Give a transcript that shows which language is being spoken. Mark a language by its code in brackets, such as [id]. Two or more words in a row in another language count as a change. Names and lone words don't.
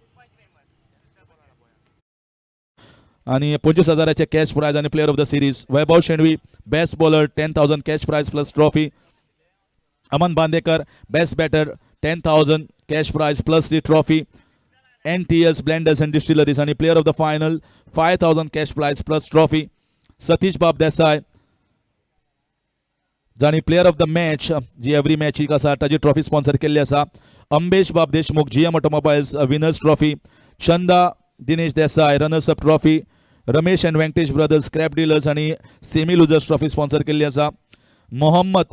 [en] आणि 25,000चे cash prize आणि player of the series Vaibhav Shenvi best bowler 10,000 cash prize plus trophy Aman Bandekar best batter 10,000 cash prize plus the trophy NTS Blenders and Distilleries आणि player of the final 5,000 cash prize plus trophy Satish Bab Desai [kok] जाणी [en] player of the match [kok] जी [en] every match [kok] ही आसा ताजी ट्रॉफी स्पॉन्सर केल्ली आसा अंबेश बाब देशमुख GM ऑटोमोबाईल्स [en] winners trophy [kok] चंदा दिनेश देसाय [en] runners up trophy [kok] रमेश अँड व्यंकटेश ब्रदर्स [en] scrap dealers [kok] आणि [en] semi losers trophy sponsor [kok] केल्ली आसा मोहम्मद